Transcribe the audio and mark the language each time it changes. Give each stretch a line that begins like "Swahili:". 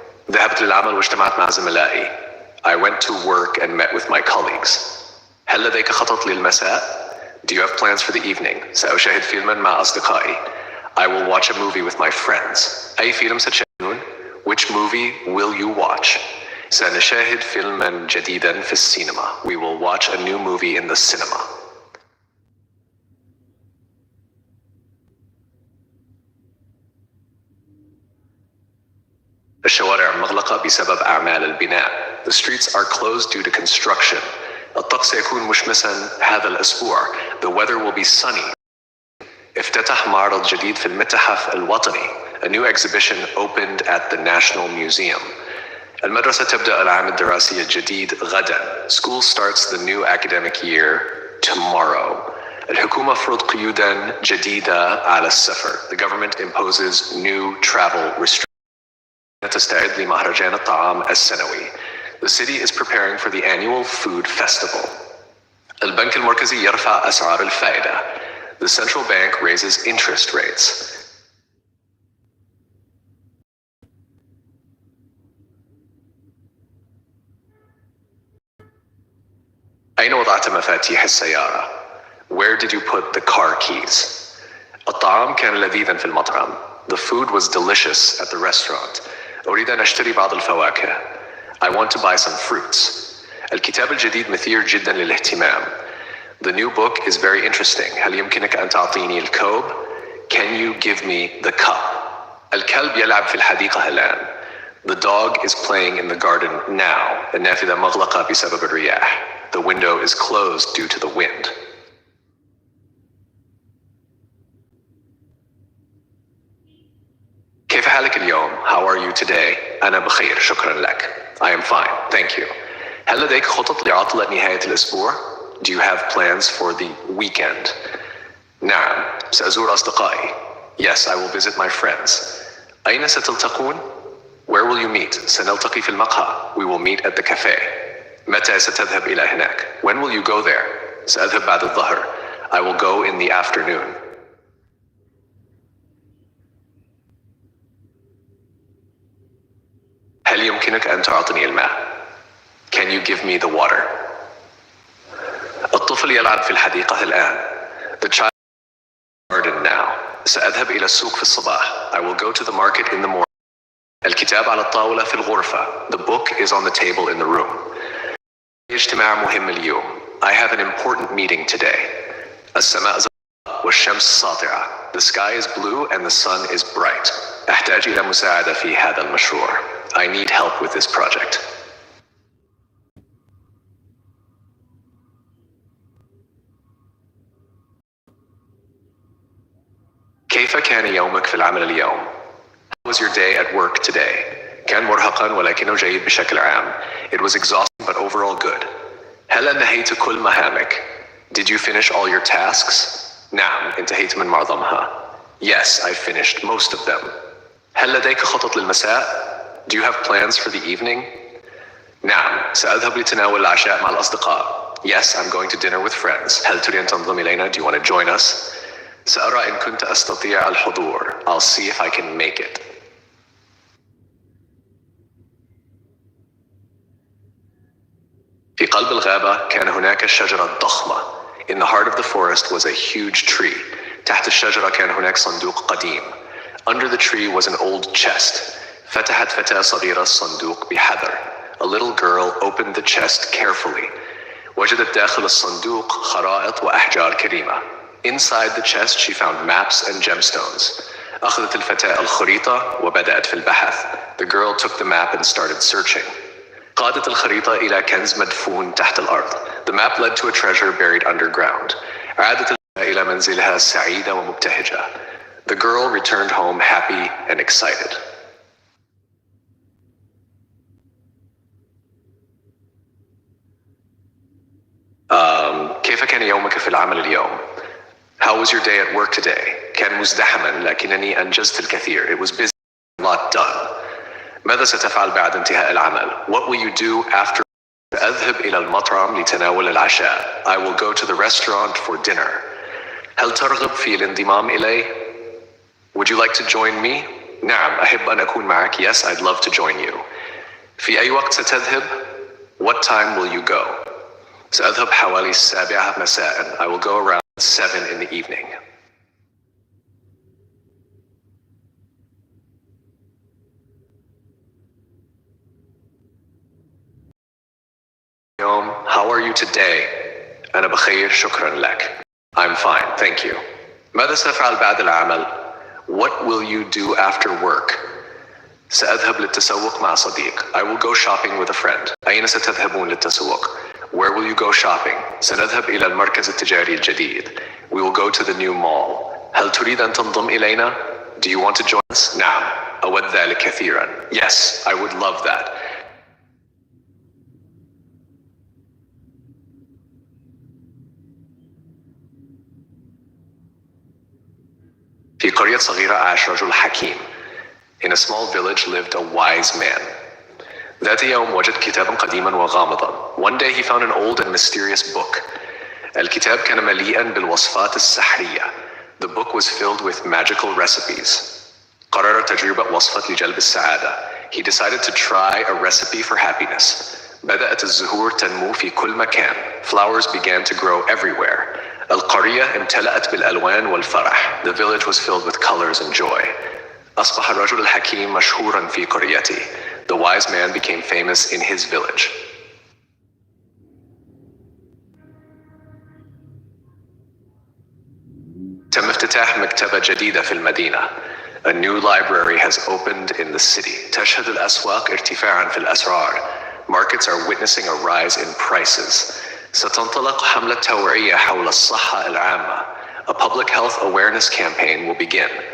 Arabic: ذهبت للعمل واجتمعت مع زملائي.
English: I went to work and met with my colleagues.
Arabic: هل لديك خطط للمساء?
English: Do you have plans for the evening?
Arabic: سأشاهد فيلما مع أصدقائي.
English: I will watch a movie with my friends.
Arabic: أي فيلم ستشاهدون?
English: Which movie will you watch?
Arabic: سنشاهد فيلما جديدا في السينما.
English: We will watch a new movie in the cinema.
Arabic: الشوارع مغلقة بسبب أعمال البناء.
English: The streets are closed due to construction.
Arabic: الطقس سيكون مشمسا هذا الأسبوع.
English: The weather will be sunny.
Arabic: افتتح معرض جديد في المتحف الوطني.
English: A new exhibition opened at the National Museum.
Arabic: المدرسة تبدأ العام الدراسي الجديد غدا.
English: School starts the new academic year tomorrow.
Arabic: الحكومة فرض قيودا جديدة على السفر.
English: The government imposes new travel restrictions.
Arabic: تستعد لمهرجان الطعام السنوي.
English: The city is preparing for the annual food festival.
Arabic: البنك المركزي يرفع أسعار الفائدة.
English: The central bank raises interest rates.
Arabic: أين وضعت مفاتيح السيارة?
English: Where did you put the car keys?
Arabic: الطعام كان لذيذا في المطعم.
English: The food was delicious at the restaurant.
Arabic: أريد أن أشتري بعض الفواكه.
English: I want to buy some fruits.
Arabic: الكتاب الجديد مثير جدا للاهتمام.
English: The new book is very interesting.
Arabic: هل يمكنك أن تعطيني الكوب?
English: Can you give me the cup?
Arabic: الكلب يلعب في الحديقة الآن.
English: The dog is playing in the garden now.
Arabic: النافذة مغلقة بسبب الرياح.
English: The window is closed due to the wind.
Arabic: كيف حالك اليوم?
English: How are you today?
Arabic: أنا بخير شكرا لك.
English: I am fine, thank you.
Arabic: هل لديك خطط لعطلة نهاية الأسبوع?
English: Do you have plans for the weekend?
Arabic: نعم، سأزور أصدقائي.
English: Yes, I will visit my friends.
Arabic: أين ستلتقون?
English: Where will you meet?
Arabic: سنلتقي في المقهى.
English: We will meet at the cafe.
Arabic: متى ستذهب إلى هناك?
English: When will you go there?
Arabic: سأذهب بعد الظهر.
English: I will go in the afternoon.
Arabic: هل يمكنك أن تعطيني الماء?
English: Can you give me the water?
Arabic: الطفل يلعب في الحديقة الآن.
English: The child is in the garden now.
Arabic: سأذهب إلى السوق في الصباح.
English: I will go to the market in the morning.
Arabic: الكتاب على الطاولة في الغرفة.
English: The book is on the table in the room.
Arabic: اجتماع مهم اليوم.
English: I have an important meeting today.
Arabic: السماء زرقاء والشمس ساطعة.
English: The sky is blue and the sun is bright.
Arabic: أحتاج إلى مساعدة في هذا المشروع.
English: I need help with this project.
Arabic: كيف كان يومك في العمل اليوم?
English: How was your day at work today?
Arabic: كان مرهقا ولكنه جيد بشكل عام.
English: It was exhausting but overall good.
Arabic: هل أنهيت كل مهامك?
English: Did you finish all your tasks?
Arabic: نعم، انتهيت من معظمها.
English: Yes, I finished most of them.
Arabic: هل لديك خطط للمساء?
English: Do you have plans for the evening?
Arabic: نعم، سأذهب لتناول العشاء مع الأصدقاء.
English: Yes, I'm going to dinner with friends.
Arabic: هل تريد أن تنضم إلينا?
English: Do you want to join us?
Arabic: سأرى إن كنت أستطيع الحضور.
English: I'll see if I can make it.
Arabic: في قلب الغابة كان هناك شجرة ضخمة.
English: In the heart of the forest was a huge tree.
Arabic: تحت الشجرة كان هناك صندوق قديم.
English: Under the tree was an old chest.
Arabic: فتحت فتاة صغيرة الصندوق بحذر.
English: A little girl opened the chest carefully.
Arabic: وجدت داخل الصندوق خرائط وأحجار كريمة.
English: Inside the chest she found maps and gemstones.
Arabic: أخذت الفتاة الخريطة وبدأت في البحث.
English: The girl took the map and started searching.
Arabic: قادت الخريطة إلى كنز مدفون تحت الأرض.
English: The map led to a treasure buried underground.
Arabic: عادت الفتاة إلى منزلها سعيدة ومبتهجة.
English: The girl returned home happy and excited.
Arabic: كيف كان يومك في العمل اليوم?
English: How was your day at work today?
Arabic: كان مزدحما لكنني أنجزت الكثير.
English: It was busy, a lot done.
Arabic: ماذا ستفعل بعد انتهاء العمل?
English: What will you do after?
Arabic: أذهب إلى المطعم لتناول العشاء.
English: I will go to the restaurant for dinner.
Arabic: هل ترغب في الانضمام إلي?
English: Would you like to join me?
Arabic: نعم، أحب أن أكون معك.
English: Yes, I'd love to join you.
Arabic: في أي وقت ستذهب?
English: What time will you go?
Arabic: سأذهب حوالي 7 مساء.
English: I will go around 7 in the evening. How are you today?
Arabic: أنا بخير شكرا لك.
English: I'm fine, thank you.
Arabic: ماذا سأفعل بعد العمل?
English: What will you do after work?
Arabic: سأذهب للتسوق مع صديق.
English: I will go shopping with a friend.
Arabic: أين ستذهبون للتسوق?
English: Where will you go shopping?
Arabic: سنذهب إلى المركز التجاري الجديد.
English: We will go to the new mall.
Arabic: هل تريد أن تنضم إلينا?
English: Do you want to join us?
Arabic: نعم، أود ذلك كثيرا.
English: Yes, I would love that.
Arabic: في قرية صغيرة عاش رجل حكيم.
English: In a small village lived a wise man.
Arabic: ذات يوم وجد كتابا قديما وغامضا.
English: One day he found an old and mysterious book.
Arabic: الكتاب كان مليئا بالوصفات السحرية.
English: The book was filled with magical recipes.
Arabic: قرر تجربة وصفة لجلب السعادة.
English: He decided to try a recipe for happiness.
Arabic: بدأت الزهور تنمو في كل مكان.
English: Flowers began to grow everywhere.
Arabic: القرية امتلأت بالألوان والفرح.
English: The village was filled with colors and joy.
Arabic: أصبح الرجل الحكيم مشهورا في قريته.
English: The wise man became famous in his village.
Arabic: تم افتتاح مكتبة جديدة في المدينة.
English: A new library has opened in the city.
Arabic: تشهد الأسواق ارتفاعا في الأسعار.
English: Markets are witnessing a rise in prices.
Arabic: ستنطلق حملة توعية حول الصحة العامة.
English: A public health awareness campaign will begin.